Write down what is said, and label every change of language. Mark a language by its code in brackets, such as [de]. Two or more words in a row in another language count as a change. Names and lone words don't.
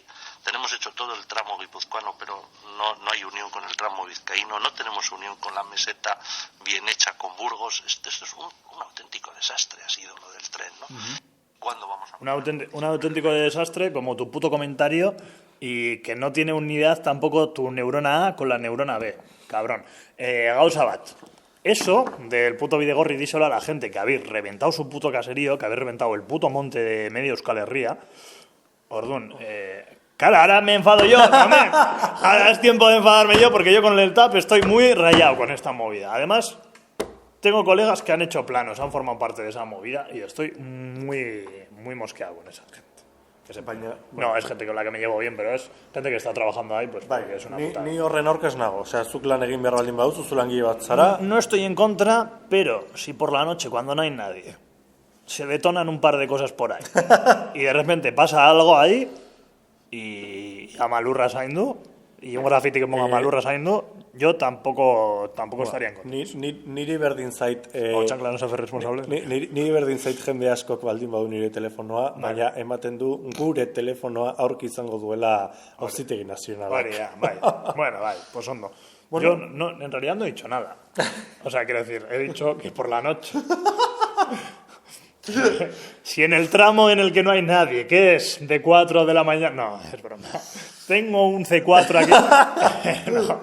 [es] Tenemos hecho todo el tramo guipuzcoano, pero no hay unión con el tramo vizcaíno, no tenemos unión con la meseta bien hecha con Burgos. Esto es un auténtico desastre, ha sido lo del tren, ¿no? ¿Cuándo vamos a...? Un auténtico desastre, como tu puto comentario, y que no tiene unidad tampoco tu neurona A con la neurona B, cabrón. [eu] Gauza bat. [es] Eso del puto Bidegorri, díselo a la gente que habéis reventado su puto caserío, que habéis reventado el puto monte de medio Euskal Herria. [eu] Ordun, [es] claro, ahora me enfado yo también. Ahora es tiempo de enfadarme yo porque yo con el TAP estoy muy rayado con esta movida. Además, tengo colegas que han hecho planos, han formado parte de esa movida y estoy muy mosqueado con esa gente. Que sepa. [eu] Baina, [es] No, es gente con la que me llevo bien, pero es gente que está trabajando ahí, pues [eu] bai, [es] porque es una [eu] ni, [es] putada. [eu] ni horren aurka ez nago. Osea, zuk lan egin behar baldin baduzu, zu langile bat zara. [es] No estoy en contra, pero si por la noche, cuando no hay nadie, se detonan un par de cosas por ahí y de repente pasa algo ahí y a Malurra Saindu y un graffiti que ponga Malurra Saindu, yo tampoco estaría en contra. [eu] Niri berdin zait... [es] O Chancla no se hace responsable. [eu] Niri berdin zait jende askok baldin badu nire telefonoa, baina ematen du gure telefonoa aurki izango duela Auzitegi Nazionalak. [es] Vale, ya, vale. Bueno, vale, pues hondo. Yo no, en realidad no he dicho nada. O sea, quiero decir, he dicho que por la noche. Si en el tramo en el que no hay nadie, que es de 4 de la mañana... No, es broma. Tengo un C4 aquí. No.